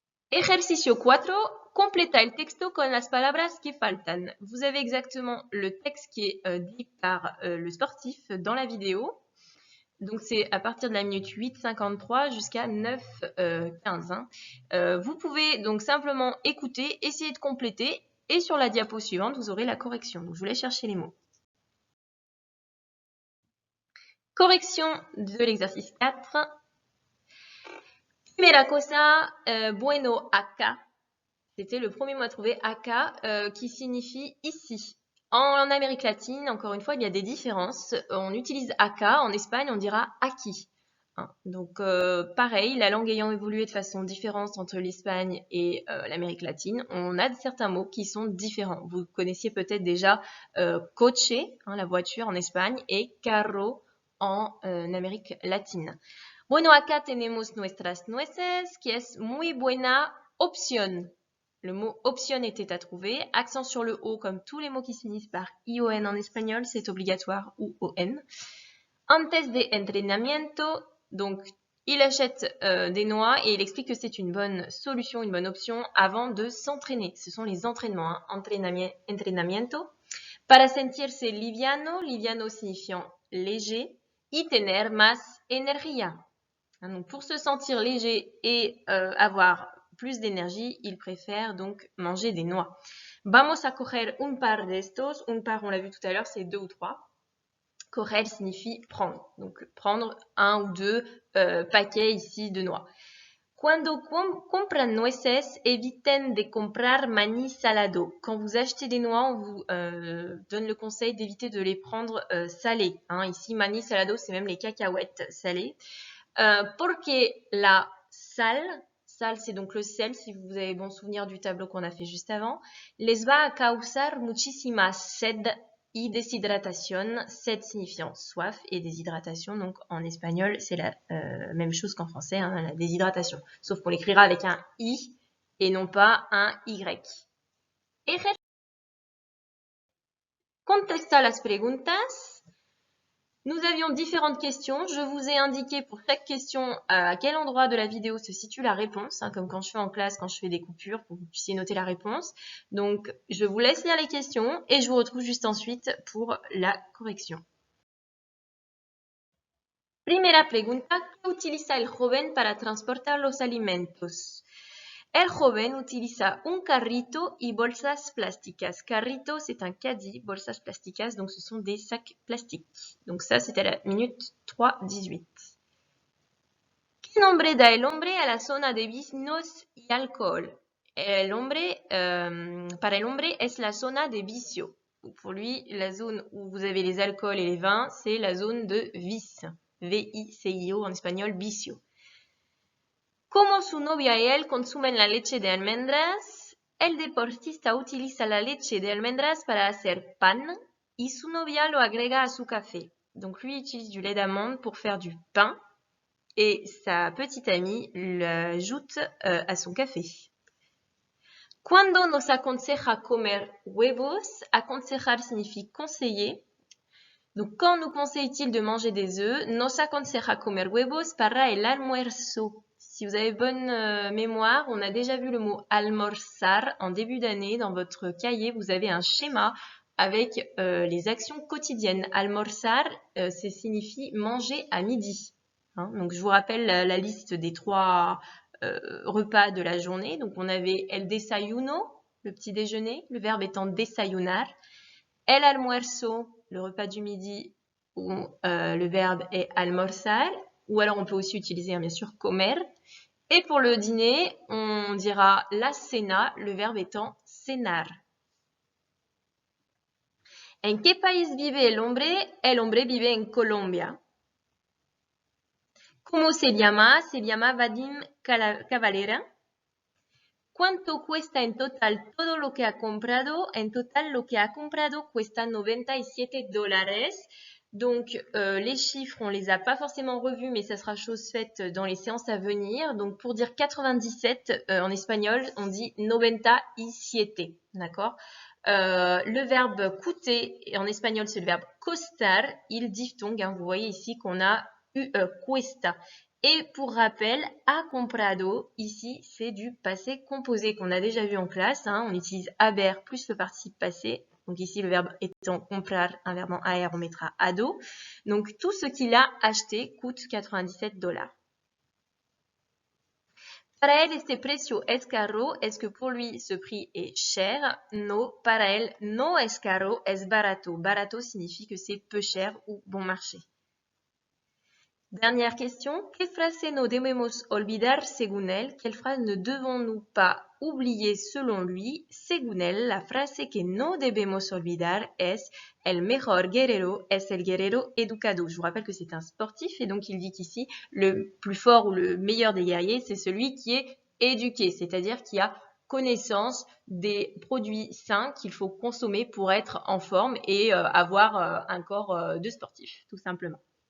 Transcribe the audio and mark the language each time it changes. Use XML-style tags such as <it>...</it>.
<es>Ejercicio 4, completa el texto con las palabras que faltan.</es> <fr>Vous avez exactement le texte qui est dit par le sportif dans la vidéo. Donc c'est à partir de la minute 8,53 jusqu'à 9,15. Hein. Vous pouvez donc simplement écouter, essayer de compléter et sur la diapo suivante, vous aurez la correction. Donc je vous laisse chercher les mots. Correction de l'exercice 4.</fr> <es>Primera cosa, bueno acá.</es> <fr>C'était le premier mot à trouver, acá, qui signifie ici. En Amérique latine, encore une fois, il y a des différences. On utilise acá, en Espagne, on dira aquí. Hein. Donc, pareil, la langue ayant évolué de façon différente entre l'Espagne et l'Amérique latine, on a certains mots qui sont différents. Vous connaissiez peut-être déjà coche, hein, la voiture en Espagne, et carro en Amérique latine.</fr> <es>Bueno, acá tenemos nuestras nueces, qui es muy buena opción.</es> <fr>Le mot option était à trouver. Accent sur le O, comme tous les mots qui finissent par ION en espagnol, c'est obligatoire, ou ON.</fr> <es>Antes de entrenamiento,</es> <fr>donc il achète des noix et il explique que c'est une bonne solution, une bonne option avant de s'entraîner. Ce sont les entraînements, hein.</fr> <es>Entrenamiento. Para sentirse liviano, liviano</es> <fr>signifiant léger,</fr> <es>y tener más energía.</es> <fr>Hein, donc pour se sentir léger et avoir plus d'énergie, il préfère donc manger des noix.</fr> <es>Vamos a coger un par de estos.</es> <fr>Un par, on l'a vu tout à l'heure, c'est 2 ou 3. Coger signifie prendre. Donc prendre 1 ou 2 paquets ici de noix.</fr> <es>Cuando compran nueces, eviten de comprar maní salado.</es> <fr>Quand vous achetez des noix, on vous donne le conseil d'éviter de les prendre salées. Hein, ici, maní salado, c'est même les cacahuètes salées.</fr> <es>Porque la sal,</es> <fr>c'est donc le sel, si vous avez bon souvenir du tableau qu'on a fait juste avant,</fr> <es>les va a causar muchísima sed y deshidratación,</es> <fr>sed signifiant soif et déshydratation, donc en espagnol c'est la même chose qu'en français, hein, la déshydratation, sauf qu'on l'écrira avec un I et non pas un Y.</fr> <es>Contesta las preguntas.</es> <fr>Nous avions différentes questions. Je vous ai indiqué pour chaque question à quel endroit de la vidéo se situe la réponse, hein, comme quand je fais en classe, quand je fais des coupures, pour que vous puissiez noter la réponse. Donc, je vous laisse lire les questions et je vous retrouve juste ensuite pour la correction.</fr> <es>Primera pregunta, ¿qué utiliza el joven para transportar los alimentos? El joven utiliza un carrito y bolsas plásticas.</es> <fr>Carrito, c'est un caddie, bolsas plásticas, donc ce sont des sacs plastiques. Donc ça, c'était à la minute 3:18.</fr> <es>¿Qué nombre da el hombre a la zona de vicios y alcohol? El hombre, para el hombre, es la zona de vicio.</es> <fr>Pour lui, la zone où vous avez les alcools et les vins, c'est la zone de vice. V-I-C-I-O en espagnol, vicio.</fr> <es>Como su novia y él consumen la leche de almendras, el deportista utiliza la leche de almendras para hacer pan y su novia lo agrega a su café.</es> <fr>Donc lui utilise du lait d'amande pour faire du pain et sa petite amie l'ajoute à son café.</fr> <es>Cuando nos aconseja comer huevos, aconsejar</es> <fr>signifie conseiller. Donc quand nous conseille-t-il de manger des œufs,</fr> <es>nos aconseja comer huevos para el almuerzo.</es> <fr>Si vous avez bonne mémoire, on a déjà vu le mot almorzar en début d'année. Dans votre cahier, vous avez un schéma avec les actions quotidiennes. Almorzar, ça signifie manger à midi. Hein, donc je vous rappelle la liste des 3 repas de la journée. Donc on avait el desayuno, le petit déjeuner, le verbe étant desayunar. El almuerzo, le repas du midi, où le verbe est almorzar. Ou alors on peut aussi utiliser bien sûr comer. Et pour le dîner, on dira la cena, le verbe étant cenar.</fr> <es>¿En qué país vive el hombre? El hombre vive en Colombia. ¿Cómo se llama? Se llama Vadim Cavalera. ¿Cuánto cuesta en total todo lo que ha comprado? En total, lo que ha comprado cuesta 97 $.</es> <fr>Donc, les chiffres, on les a pas forcément revus, mais ça sera chose faite dans les séances à venir. Donc, pour dire 97, en espagnol, on dit 97, d'accord? Le verbe coûter, en espagnol, c'est le verbe costar, il diphtongue, hein, vous voyez ici qu'on a cuesta. Et pour rappel, ha comprado, ici, c'est du passé composé qu'on a déjà vu en classe. Hein. On utilise haber plus le participe passé. Donc ici, le verbe étant comprar, un verbe en AR, on mettra ado. Donc tout ce qu'il a acheté coûte 97 $.</fr> <es>Para él, este precio es caro.</es> <fr>Est-ce que pour lui, ce prix est cher?</fr> <es>No, para él, no es caro, es barato.</es> <fr>Barato signifie que c'est peu cher ou bon marché. Dernière question,</fr> <es>¿qué frase no debemos olvidar según él?</es> <fr>Quelle phrase ne devons-nous pas oublier selon lui?</fr> <es>Según él, la frase que no debemos olvidar es el mejor guerrero es el guerrero educado.</es> <fr>Je vous rappelle que c'est un sportif et donc il dit qu'ici, le plus fort ou le meilleur des guerriers, c'est celui qui est éduqué, c'est-à-dire qui a connaissance des produits sains qu'il faut consommer pour être en forme et avoir un corps de sportif, tout simplement.</fr>